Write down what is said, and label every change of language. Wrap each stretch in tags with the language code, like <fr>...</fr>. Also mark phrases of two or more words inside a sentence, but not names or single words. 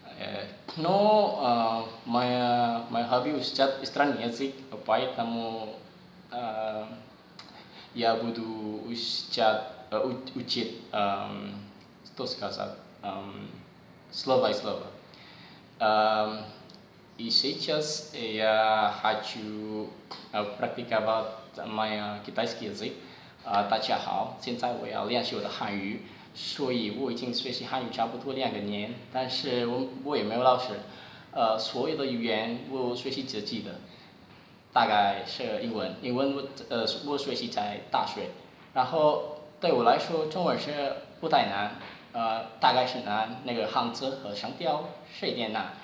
<ru>Но моя хобби учить иностранный язык, поэтому я буду учить, что сказать, слово и слово. И сейчас я хочу практиковать мой китайский язык.</ru> <zh>大家好，现在我要练习我的汉语，所以我已经学习汉语差不多2个年，但是我也没有老师，所有的语言我学习自己的，大概是英文，我学习在大学，然后对我来说中文是不太难，大概是难，那个汉字和声调是一点难。</zh>